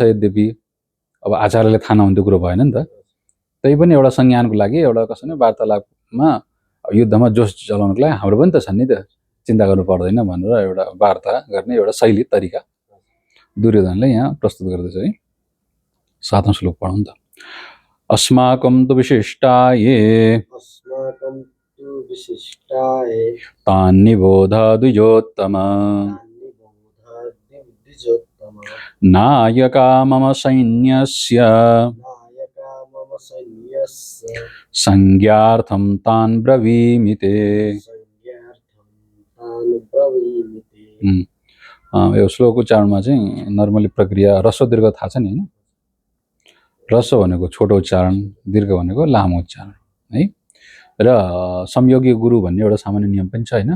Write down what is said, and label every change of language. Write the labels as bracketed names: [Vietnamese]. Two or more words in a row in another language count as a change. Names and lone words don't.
[Nepali] यद्यपि अब आचार्यले थाहा नहुन्थ्यो कुरो भएन नि त। त्यही पनि एउटा संज्ञानको लागि, एउटा कसो भने वार्तालापमा युद्धमा जोस जलाउनको लागि हाम्रो पनि त छन् नि त, चिन्ता गर्नु पर्दैन भनेर एउटा वार्ता गर्ने एउटा शैली तरिका दुर्योधनले यहाँ प्रस्तुत गर्दछ है। 7औं श्लोक पढौँ त। [Sanskrit] अस्माकं तु विशिष्टाये तान्निबोध द्विजोत्तम नायका मम सैन्यस्य संज्ञार्थं तान् ब्रवीमि ते। [Nepali] यो श्लोक उच्चारणमा चाहिँ नर्मली प्रक्रिया ह्रस्व दीर्घ थाहा छ नि होइन। ह्रस्व भनेको छोटो उच्चारण, दीर्घ भनेको लामो उच्चारण है। र संयोगी गुरु भन्ने एउटा सामान्य नियम पनि छ होइन।